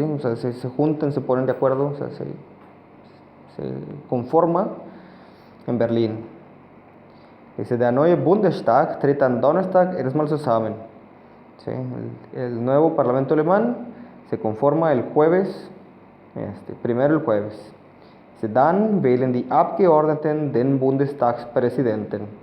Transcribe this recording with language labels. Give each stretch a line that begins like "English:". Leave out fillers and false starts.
Spanish: O sea, se juntan, se ponen de acuerdo, o sea, se conforma en Berlín. Dice:
German: Der neue Bundestag tritt am Donnerstag erstmal zusammen.
Spanish: ¿Sí? El nuevo parlamento alemán se conforma el jueves, primero el jueves. Dice:
German: Dann wählen die Abgeordneten den Bundestagspräsidenten.